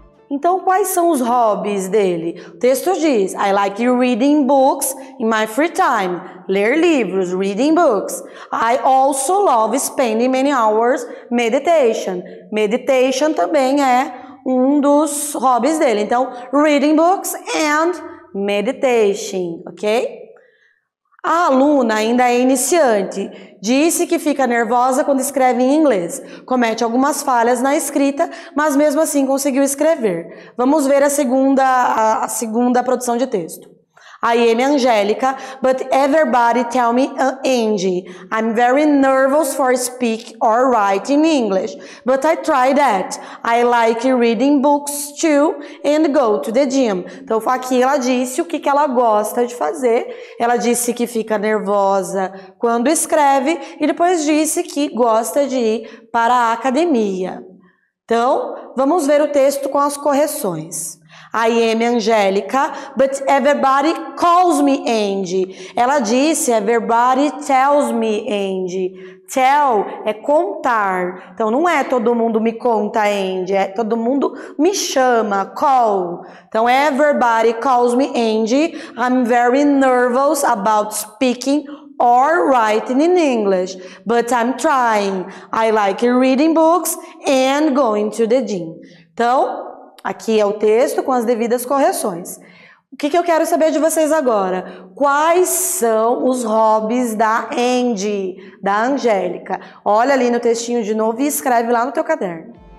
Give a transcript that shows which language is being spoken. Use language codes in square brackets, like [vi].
[pt] Então, quais são os hobbies dele? O texto diz, [en] I like reading books in my free time. [pt] Ler livros, [en] reading books. I also love spending many hours meditation. [pt] Meditation também é um dos hobbies dele. [en] Então, reading books and meditation, ok? [pt] A aluna ainda é iniciante, disse que fica nervosa quando escreve em inglês, comete algumas falhas na escrita, mas mesmo assim conseguiu escrever. Vamos ver a segunda produção de texto. [en] I am Angélica, but everybody tell me Angie. I'm very nervous for speak or write in English, but I try that. I like reading books too and go to the gym. [pt] Então aqui ela disse o que ela gosta de fazer. Ela disse que fica nervosa quando escreve e depois disse que gosta de ir para a academia. Então, vamos ver o texto com as correções. [en] I am Angélica, but everybody calls me Angie. [pt] Ela disse, [en] everybody tells me Angie. [pt] Tell é contar. Então, não é todo mundo me conta Angie, é todo mundo me chama, call. [en] Então, everybody calls me Angie. I'm very nervous about speaking or writing in English, but I'm trying. I like reading books and going to the gym. [pt] Então, aqui é o texto com as devidas correções. O que eu quero saber de vocês agora? Quais são os hobbies da Angie, da Angélica? Olha ali no textinho de novo e escreve lá no teu caderno.